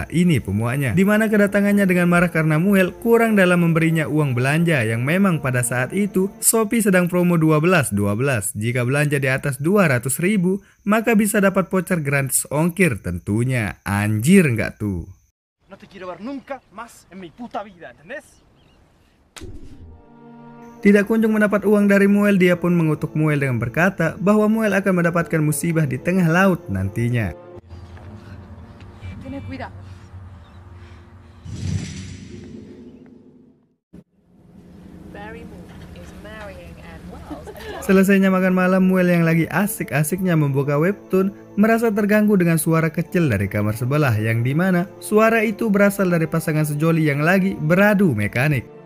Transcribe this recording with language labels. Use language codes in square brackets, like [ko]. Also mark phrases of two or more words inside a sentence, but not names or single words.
[id] Ini pemuaknya, di mana kedatangannya dengan marah karena Muel kurang dalam memberinya uang belanja yang memang pada saat itu Shopee sedang promo 12-12. Jika belanja di atas 200.000 maka bisa dapat voucher gratis ongkir tentunya. Anjir nggak tuh? [es] No te quiero ver nunca más en mi puta vida, ¿entendés? [id] Tidak kunjung mendapat uang dari Muel, dia pun mengutuk Muel dengan berkata bahwa Muel akan mendapatkan musibah di tengah laut nantinya. Selesainya makan malam, Muel yang lagi asik-asiknya membuka webtoon merasa terganggu dengan suara kecil dari kamar sebelah, yang dimana suara itu berasal dari pasangan sejoli yang lagi beradu mekanik.